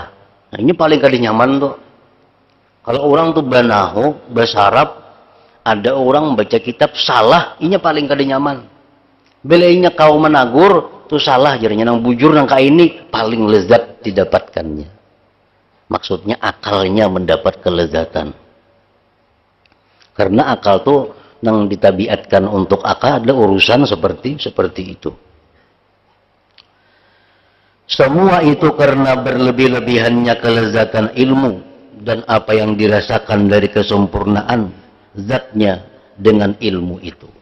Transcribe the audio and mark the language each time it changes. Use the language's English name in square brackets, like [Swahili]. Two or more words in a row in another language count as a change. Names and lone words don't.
[Banjar] Nah, ini paling kada nyaman tuh. Kalau orang tuh banahu, bersarap, ada orang baca kitab salah, inya paling kada nyaman. Bila inya kau menagur, tuh salah jadinya nang bujur nang ini paling lezat didapatkannya. [Indonesian] Maksudnya akalnya mendapat kelezatan. [Banjar] Karena akal tuh nang ditabiatkan untuk akal ada urusan seperti itu. [Indonesian] Semua itu karena berlebih-lebihannya kelezatan ilmu dan apa yang dirasakan dari kesempurnaan zatnya dengan ilmu itu.